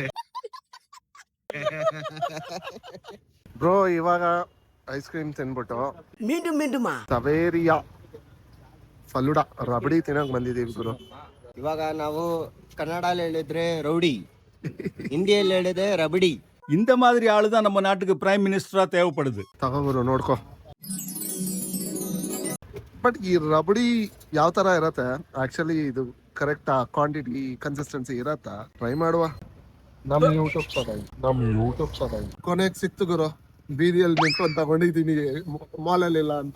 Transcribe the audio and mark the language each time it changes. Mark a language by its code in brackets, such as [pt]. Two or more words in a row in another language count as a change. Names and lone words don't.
[kn] ಬ್ರೋ, ಇವಾಗ [en] ice cream [kn] ತಿನ್ಬಿಟ್ಟು ಸವೇರಿಯಾ ಫಲೂಡಾ ರಬಡಿ ತಿನ್ನಕ್ ಬಂದಿದೀವಿ ಗುರು. ಇವಾಗ ನಾವು ಕನ್ನಡಲ್ಲಿ ಹೇಳಿದ್ರೆ ರೌಡಿ, ಹಿಂದಿಯಲ್ಲಿ ಹೇಳಿದ್ರೆ ರಬಡಿ. [ta] இந்த மாதிரி ஆளு தான் நம்ம நாட்டுக்கு [en] prime minister [ta] தேவைப்படுது. [kn] ತಗೋಬರು, ನೋಡ್ಕೋ. ಬಟ್ ಈ ರಬಡಿ ಯಾವ ತರ ಇರತ್ತೆ ಆಕ್ಚುಲಿ, ಇದು [en] correct quantity consistency [kn] ಇರತ್ತಾ? ಟ್ರೈ ಮಾಡುವ. ನಮ್ ಯೂಟ್ಯೂಬ್ ಕೊನೆಗೆ ಸಿಕ್ತು ಗುರು, ಬೀದಿಯಲ್ಲಿ ನಿಂತ್ಕೊಂಡು ತಗೊಂಡಿದ್ದೀನಿ, ಮಾಲಲ್ಲಿಲ್ಲ ಅಂತ.